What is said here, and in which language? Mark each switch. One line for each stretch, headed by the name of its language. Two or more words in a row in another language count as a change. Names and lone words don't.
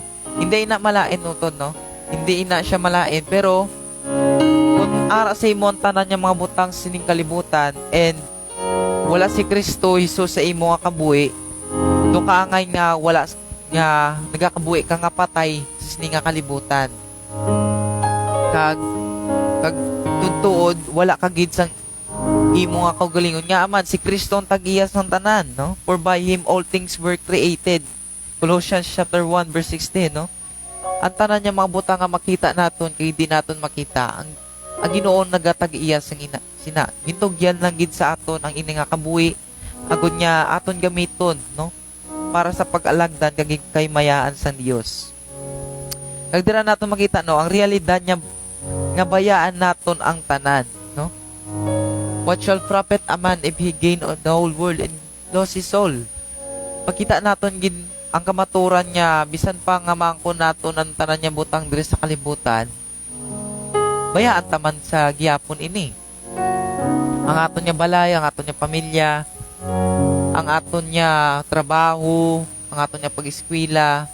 Hiligaynon: Hindi ina malain utod, no? Hindi ina siya malain, pero kung ara sa imong tanan niya mga butang sining kalibutan and wala si Kristo Jesus sa imo nga kabuhi, do kaangay nga wala nga nagakabuhi ka nga patay sa sining nga kalibutan. Kag tutuod wala ka gid sang imo nga kaugalingon nga aman si Kristo ang tag-iya sang tanan, no?
English: For by him all things were created. Colossians chapter 1 verse 16,
Hiligaynon: no? Ang tanan niya mga butang nga makita naton kay di naton makita. Ang Ginoo nagatag-iya sang sina. Gintugyan lang gid sa aton ang ini nga kabuhi. Agud niya aton gamiton, no? Para sa pag-alagdan kay mayaan sang Dios. Kag dira naton makita, no, ang realidad niya nga bayaan naton ang tanan, no?
English: What shall profit a man if he gain the whole world and lose his soul?
Hiligaynon: Pakita naton gid ang kamaturan niya, bisan pa nga maangkon naton ang tanan niya butang diri sa kalibutan, bayaan taman sa giyapon ini. Ang aton niya balay, ang aton niya pamilya, ang aton niya trabaho, ang aton niya pag-eskwela.